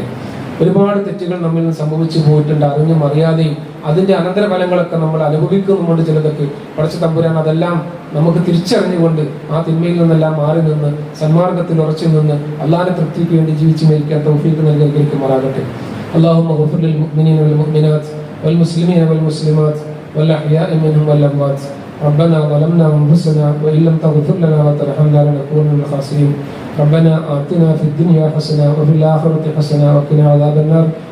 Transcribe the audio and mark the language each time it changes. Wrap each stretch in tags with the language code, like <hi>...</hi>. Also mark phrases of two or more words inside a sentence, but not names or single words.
<ml>ഒരുപാട് തെറ്റുകൾ നമ്മിൽ നിന്ന് സംഭവിച്ചു പോയിട്ടുണ്ട്, അറിഞ്ഞും അറിയാതെയും. അതിന്റെ അനന്തരഫലങ്ങളൊക്കെ നമ്മൾ അനുഭവിക്കുന്നുമുണ്ട് ചിലതൊക്കെ. പടച്ച തമ്പുരാൻ അതെല്ലാം നമുക്ക് തിരിച്ചറിഞ്ഞുകൊണ്ട് ആ തിന്മയിൽ നിന്നെല്ലാം മാറി നിന്ന് സന്മാർഗത്തിൽ ഉറച്ചു നിന്ന് അള്ളാഹിന്റെ തൃപ്തിക്ക് വേണ്ടി ജീവിച്ചു മരിക്കാൻ തൗഫീഖ് നൽകി അനുഗ്രഹിക്കുമാറാകട്ടെ.</ml> <ar>اللهم اغفر للمؤمنين والمؤمنات والمسلمين والمسلمات والأحياء منهم والأموات. ربنا ظلمنا أنفسنا وإن لم تغفر لنا وترحمنا لنكون من الخاسرين. ربنا آتنا في الدنيا حسنة وفي الآخرة حسنة وقنا عذاب النار.</ar>